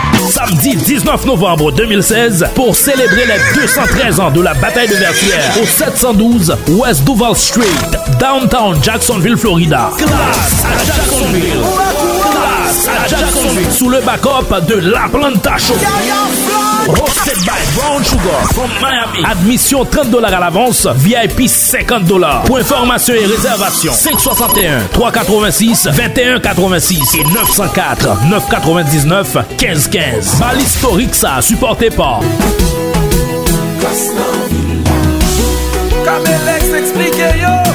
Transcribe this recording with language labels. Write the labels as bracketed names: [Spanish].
[French] Samedi 19 novembre 2016 pour célébrer les 213 ans de la bataille de Vertières au 712 West Duval Street, downtown Jacksonville, Florida. Classe à Jacksonville. Classe à Jacksonville sous le backup de La Planta Show. [English] Hosted by Brown Sugar from Miami. [French] Admission $30 à l'avance, VIP $50. Pour information et réservation 561-386-2186 et 904-999-1515. Bal historique ça, supporté par Kamelex explique yo.